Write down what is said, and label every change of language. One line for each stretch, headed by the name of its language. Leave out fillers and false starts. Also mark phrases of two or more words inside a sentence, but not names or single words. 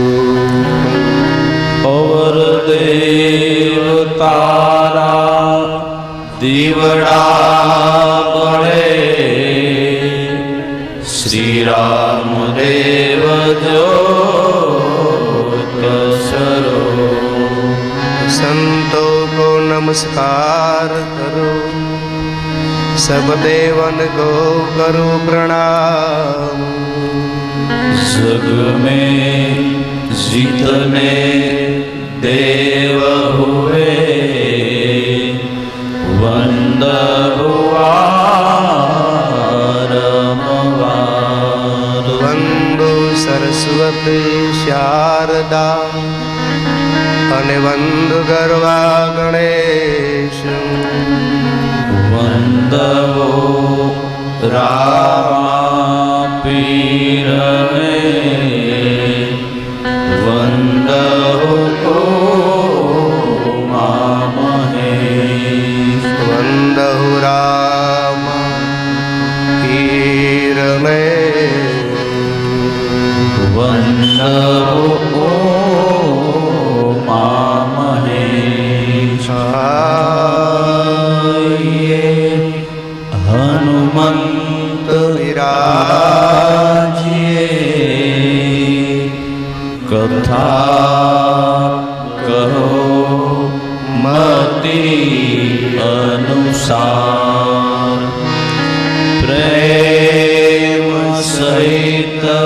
Gujarati: અવર દેવ તારા દીવડા બળે શ્રી રામ દેવ જ્યોત સરો.
Hindi: संतों को नमस्कार करो, सब देवन को करो प्रणाम। जग में जितने देव हुए वंदहुआरमवार वंदो सरस्वती शारदा
Gujarati: અને વંદ ગરવા ગણેશ
Hindi: वंदो रामा पीरने वंदो महेश वंदहु राम पीर मे वंदो महेश हनुमंत विराजिए कथा कहो मति अनुसार प्रेम सहित